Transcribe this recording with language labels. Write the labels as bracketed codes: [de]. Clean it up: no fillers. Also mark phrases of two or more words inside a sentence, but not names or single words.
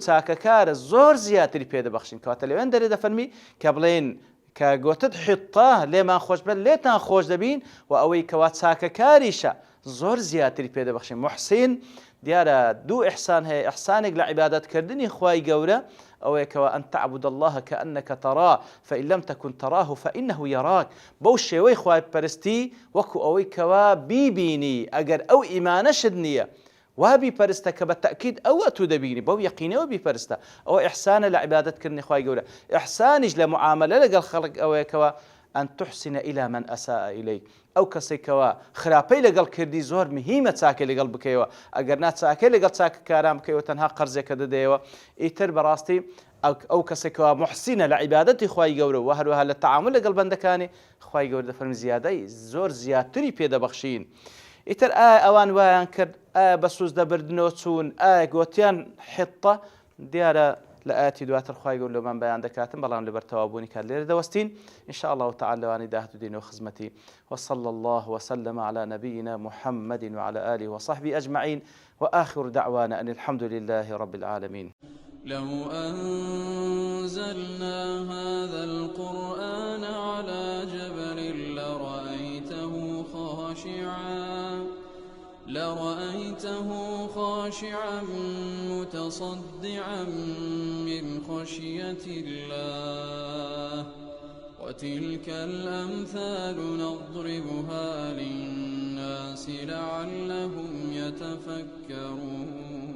[ckb] چاکەکارە زۆر زیاتری پێدەبەخشین کەواتە لەوێن دەرێ دەفەرمی کە بڵێن کە گوتت حیطە لێمان خۆش بێت لێتان خۆش دەبین و ئەوەی کەوا چاکەکاریشە زۆر زیاتری پێدەبەخشین محسین دیارە دوو ئیحسان هەیە ئیحسانێک لە عیبادەتکردنی خوای گەورە ئەوەیەکەوە [ar] ئەن تعبد الله كأنك تراه فإن لم تكن تراه فإنه يراك [ckb] بەو شێوەی خوای پەرستی وەکو ئەوەی کەوا بیبینی ئەگەر ئەو ئیمانەشت نییە وابی پەرستە کە بە تەکید ئەوە تو دەبینی بەو یەقینەوە بیپەرستە ئەوە ئیحسانە لە عیبادەتکردنی خوای گەورە ئیحسانیش لە معاملە لەگەڵ خەڵک ئەوەیەکەوە [ar] ئەن تحسن إلى من أساء إليك [ckb] ئەو کەسێکەوە خراپەی لەگەڵ کردی زۆر مهمە چاکە لەگەڵ بکەیەوە ئەگەر نا چاکەی لەگەڵ چاکەکاران بکەیەوە تەنها قەرزێکە دەدەیەوە ئیتر بەڕاستی ئەو کەسێکەوە محسینە لە عیبادەتی خوای گەورە و هەروەها لە تەعامل لەگەڵ بەندەکانی خوای گەورە دەفەرمی زیادەی زۆر زیاتری پێدەبەخشین ئیتر ئایا ئەوان وایان کرد ئایا بە سوزدەبردنەوە چوون ئایا گوتیان حیطە دیارە لە ئاەتی دواتر خوای گەورە لەمان بەیان دەکاتن بەڵام لەبەر تەوابوونی کات لێرە دەوەستین [ar] إن شاء الله تعالى [ckb] لەوانی داهاتوو خزمەتی [ar] وصلى الله وسلم على نبينا محمد وعلى آله وصحبه أجمعين وآخر دعوانا أن الحمد لله رب العالمين. لو أنزلنا هذا القرآن على جبل لرأيته خاشعا متصدعا من خشية الله وتلك الأمثال نضربها للناس لعلهم يتفكرون